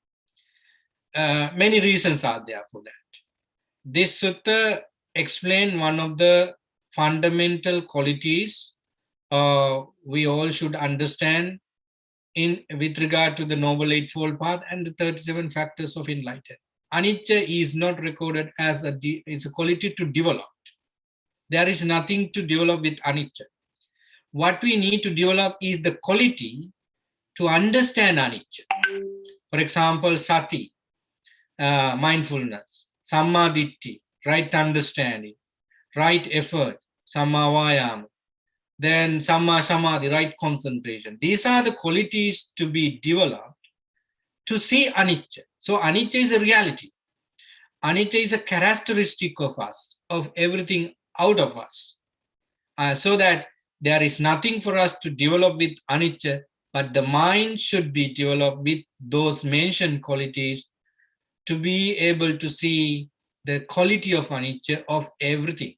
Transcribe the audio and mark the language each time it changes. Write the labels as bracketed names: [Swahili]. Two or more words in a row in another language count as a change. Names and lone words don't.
[English] Many reasons are there for that. This sutta explains one of the fundamental qualities we all should understand with regard to the Noble Eightfold Path and the 37 factors of enlightenment. Anicca is not recorded as a quality to develop. There is nothing to develop with anicca. What we need to develop is the quality to understand anicca. For example, [Pali] sati, mindfulness, samma ditti, [English] right understanding, right effort, [Pali] samma vayama, then samma samadhi, [English] right concentration. These are the qualities to be developed to see anicca. So anicca is a reality. Anicca is a characteristic of us, of everything out of us. So that there is nothing for us to develop with anicca, but the mind should be developed with those mentioned qualities to be able to see the quality of anicca of everything.